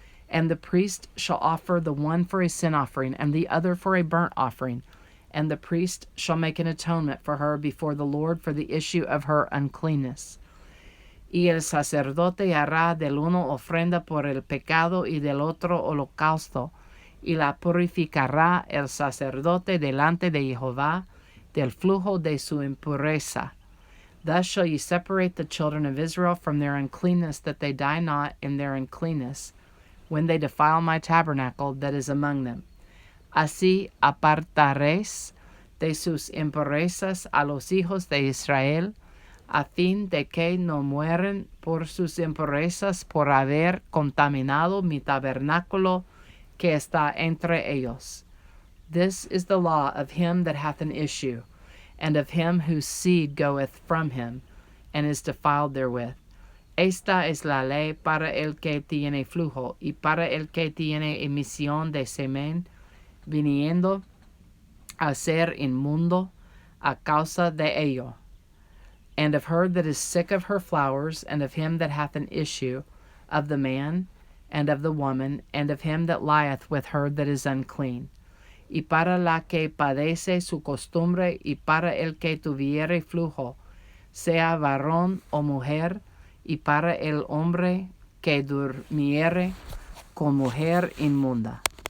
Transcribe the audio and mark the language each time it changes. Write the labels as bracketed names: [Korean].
[English] And the priest shall offer the one for a sin offering, and the other for a burnt offering. And the priest shall make an atonement for her before the Lord for the issue of her uncleanness. [Spanish] Y el sacerdote hará del uno ofrenda por el pecado y del otro holocausto, y la purificará el sacerdote delante de Jehová del flujo de su impureza. [English] Thus shall ye separate the children of Israel from their uncleanness, that they die not in their uncleanness, when they defile my tabernacle that is among them. [Spanish] Así apartaréis de sus impurezas a los hijos de Israel, a fin de que no mueran por sus impurezas por haber contaminado mi tabernáculo que está entre ellos. [English] This is the law of him that hath an issue, and of him whose seed goeth from him, and is defiled therewith. [Spanish] Esta es la ley para el que tiene flujo, y para el que tiene emisión de semen, viniendo a ser inmundo a causa de ello. [English] And of her that is sick of her flowers, and of him that hath an issue, of the man, and of the woman, and of him that lieth with her that is unclean. [Spanish] Y para la que padece su costumbre, y para el que tuviere flujo, sea varón o mujer, y para el hombre que durmiere con mujer inmunda.